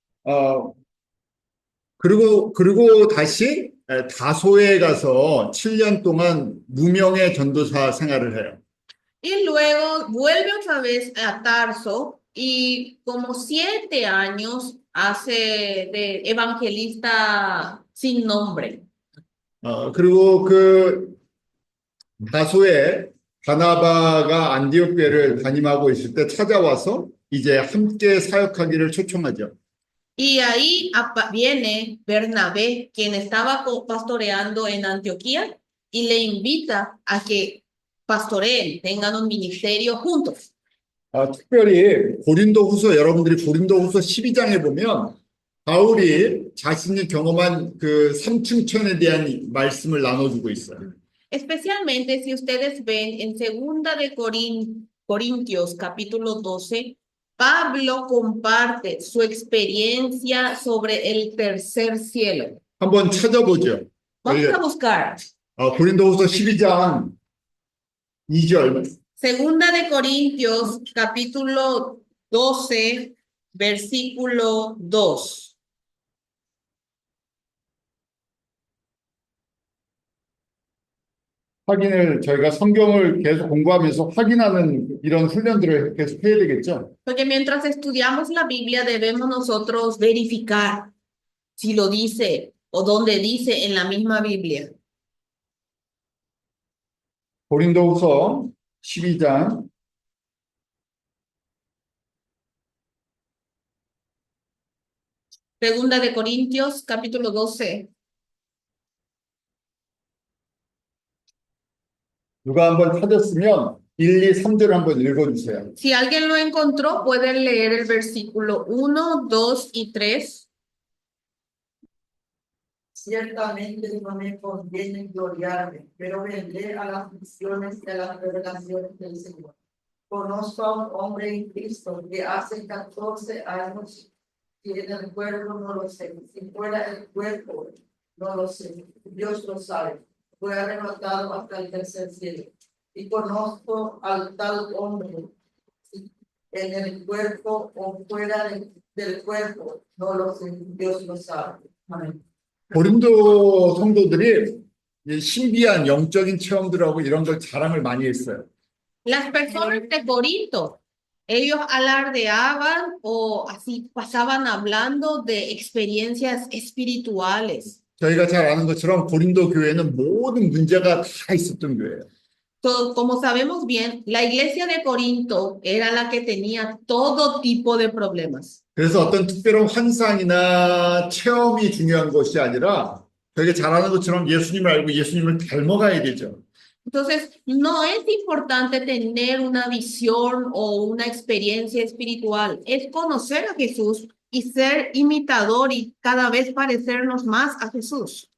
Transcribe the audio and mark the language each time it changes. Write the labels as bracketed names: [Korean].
[Korean] 어, 그리고 다시 다소에 가서 7년 동안 무명의 전도사 생활을 해요. [Spanish] Y luego vuelve otra vez a Tarso y como 7 años hace de evangelista sin nombre. [Korean] 그리고 그 다소에 바나바가 안디옥 교회를 담임하고 있을 때 찾아와서 이제 함께 사역하기를 초청하죠. [Spanish] Y ahí viene Bernabé, quien estaba pastoreando en Antioquía, y le invita a que pastoreen, tengan un ministerio juntos. [Korean] 특별히 고린도후서 여러분들이 고린도후서 12장에 보면 바울이 자신이 경험한 그 삼층천에 대한 말씀을 나눠주고 있어요. [Spanish] Especialmente si ustedes ven en Segunda de Corintios, capítulo 12, Pablo comparte su experiencia sobre el tercer cielo. [Korean] 한번 찾아보죠. [Spanish] Vamos a buscar. [Korean] 고린도후서 12장 2절. [Spanish] Segunda de Corintios, capítulo 12, versículo 2. [Korean] 확인을 저희가 성경을 계속 공부하면서 확인하는 이런 훈련들을 계속 해야 되겠죠. [Spanish] Porque mientras estudiamos la Biblia debemos nosotros verificar si lo dice o dónde dice en la misma Biblia. [Korean] 고린도후서 12장 [Spanish] Segunda de Corintios, capítulo 12. [Korean] 누가 한번 찾았으면 1, 2, 3절 한번 읽어주세요. [Spanish] Si alguien lo encontró, pueden leer el versículo 1, 2 y 3. Ciertamente no me conviene gloriarme, pero vendré a las visiones y a las revelaciones del Señor. Conozco a un hombre en Cristo que hace 14 años que en el cuerpo no lo sé, si fuera el cuerpo no lo sé, Dios lo sabe. Fue arrebatado hasta el tercer cielo. Y conozco al tal hombre en el cuerpo o fuera del cuerpo, no lo sé, Dios lo sabe. Amén. [Korean] 고린도 성도들이 이 신비한 영적인 체험들하고 이런 걸 자랑을 많이 했어요. [Spanish] Las personas de Corinto, ellos alardeaban o así pasaban hablando de experiencias espirituales. [Korean] 저희가 잘 아는 것처럼 고린도 교회는 모든 문제가 다 있었던 교회예요. [Spanish] Como sabemos bien, la iglesia de Corinto era la que tenía todo tipo de problemas. [Korean] 그래서 어떤 특별한 환상이나 체험이 중요한 것이 아니라 저희가 잘 아는 것처럼 예수님을 알고 예수님을 닮아가야 되죠. [Spanish] Entonces, no es importante tener una visión o una experiencia espiritual, es conocer a Jesús y ser imitador y cada vez parecernos más a Jesús.